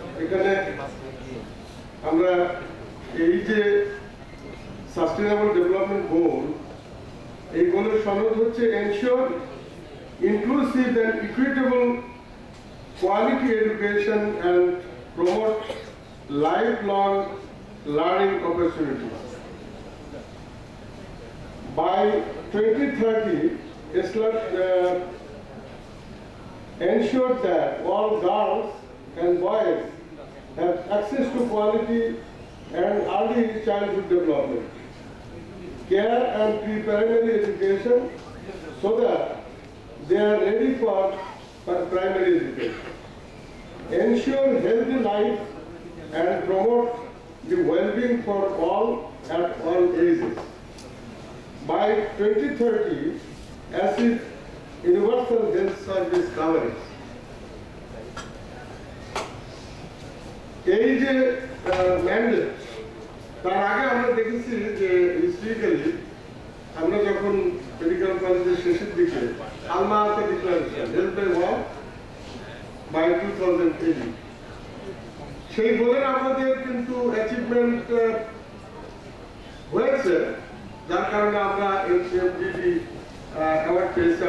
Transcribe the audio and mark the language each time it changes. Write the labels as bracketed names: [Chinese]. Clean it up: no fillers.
[Bangla] এখানে আমরা এই যে [English] sustainable development goal, [Bangla] এই গোলের সনদ হচ্ছে [English] Ensure inclusive and equitable quality education and promote lifelong learning opportunities. By 2030, Islam ensured that all girls and boys have access to quality and early childhood development, care and pre-primary education so that they are ready for primary education. Ensure healthy life and promote the well-being for all at all ages. By 2030, achieve universal health service coverage. [Bangla] এই যে mandate, তার আগে আমরা দেখেছি যে historically আমরা যখন medical কলেজের শেষের দিকে আলমা-আতা declaration health by work by 2020, সেই বলে আমাদের কিন্তু অ্যাচিভমেন্ট হয়েছে, যার কারণে আমরা এমডিজি অ্যাওয়ার্ড পেয়েছি।